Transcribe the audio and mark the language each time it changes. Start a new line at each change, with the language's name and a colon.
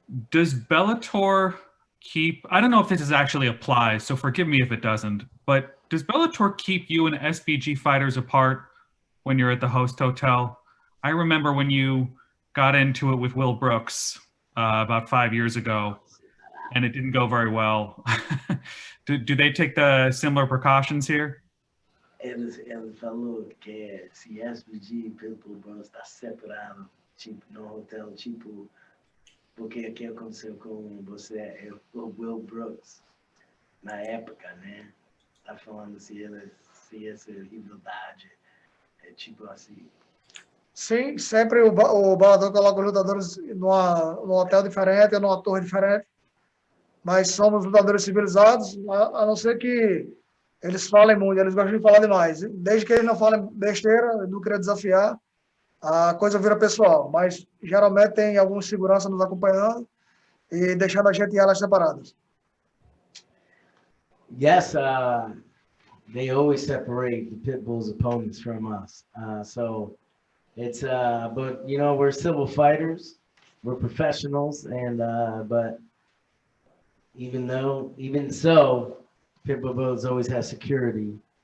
English: Does Bellator keep, I don't know if this actually applies, so forgive me if it doesn't, but does Bellator keep you and SBG fighters apart when you're at the host hotel? I remember when you got into it with Will Brooks about 5 years ago, and it didn't go very well. Do they take the similar precautions here?
Portuguese: Ele falou que se SBG e Pitbull está separado, tipo, no hotel, tipo, porque o que aconteceu com você é o Will Brooks, na época, né? Tá falando se essa rivalidade é tipo assim. Sim, sempre o Bellator coloca os lutadores num hotel diferente, numa torre diferente, mas somos lutadores civilizados, a não ser que eles falem muito, eles gostam de falar demais. Desde que eles não falem besteira, não queria desafiar, a coisa vira pessoal, mas geralmente tem alguns segurança nos acompanhando e deixando a gente em alas separadas.
English: Yes, they always separate the Pitbull's opponents from us. So it's, but you know, we're civil fighters, we're professionals, and but even so, Pitbull Brothers always has security.